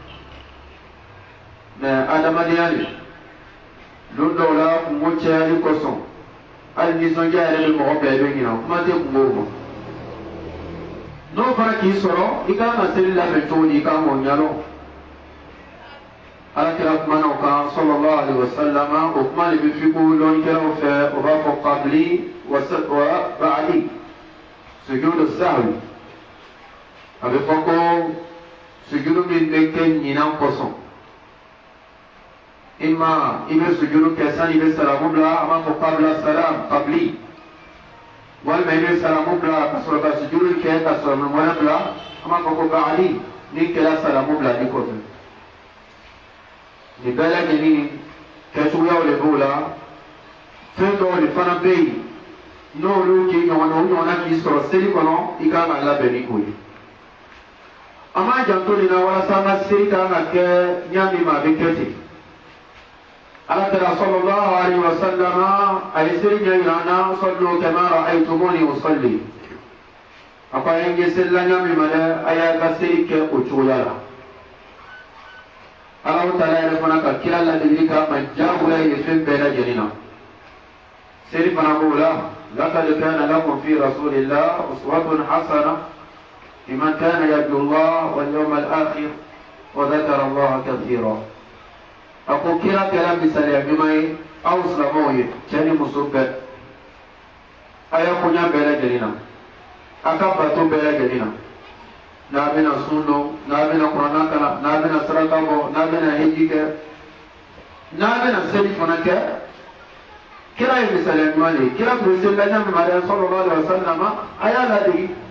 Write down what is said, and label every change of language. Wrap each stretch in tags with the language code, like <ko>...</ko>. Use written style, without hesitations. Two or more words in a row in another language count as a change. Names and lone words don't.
<bm>mɛ adamadenya de don dɔw la kungo cayali kosɔn hali nisɔndiya yɛrɛ bɛ mɔgɔ bɛɛ bɛ ɲinɛ kuma tɛ kungo ma n'o fana k'i sɔrɔ i kan ka seli labɛn cogo di i kan k'o ɲɛdɔn alakira kumana o kan</bm> <ar>صلى الله عليه وسلم</ar> <bm>o kuma de bɛ f'i ko lɔnnikɛlaw fɛ o b'a fɔ</bm> <ar>قبل وبعد سجود سهو</ar> <bm>a bɛ fɔ ko sujudu min bɛ kɛ ɲinan kosɔn i bɛ sujudu kɛ sani i bɛ salamu bila a b'a fɔ</bm> <ar>قبل سلام قبل</ar> <bm>walima i bɛ salamu bila ka sɔrɔ ka sujudu kɛ ka sɔrɔ wɛrɛ bila a b'a fɔ ko ba'di ni kɛra salamu bila ni kɔfɛ nin bɛɛ lajɛlen kɛcogoyaw de b'o la fɛn dɔw de fana bɛ yen n'olu k'i ɲɔgɔnna o ɲɔgɔnna k'i sɔrɔ seli kɔnɔ i kan ka labɛn ni o ye an b'an janto nin na walasa an ka seli kan ka kɛ ɲa min ma a bɛ kɛ ten alakira</bm> <ar>صلى الله عليه وسلم</ar> <bm>a ye seli ɲɛ yira an na</bm> <ar>صلوا كما رأيتموني أصلي</ar> <bm>a ko a ye n ye seli la ɲa min ma dɛ a y'a ka seli kɛ o cogoya la Alahu Taala yɛrɛ fana ka kira ladili k'a ma diyagoya ye fɛn bɛɛ lajɛlen na seli fana b'o la</bm> <ar>لقد كان لكم في رسول الله أسوة حسنة لمن كان يرجو الله واليوم الآخر وذكر الله كثيرا</ar> <bm>a ko kira kɛra misaliya ɲuman ye aw silamɛw ye cɛ ni muso bɛɛ a y'a koɲa bɛɛ lajɛlen na a ka bato bɛɛ lajɛlen na n'a bɛna sun don n'a bɛna kuranna kalan n'a bɛna saraka bɔ n'a bɛna hiji kɛ n'a bɛna seli fana kɛ kira ye misaliya ɲuman de ye kira tun bɛ seli la ɲa min ma dɛ</bm> <ar>صلى الله عليه وسلم</ar> <bm>a y'a ladege</bm>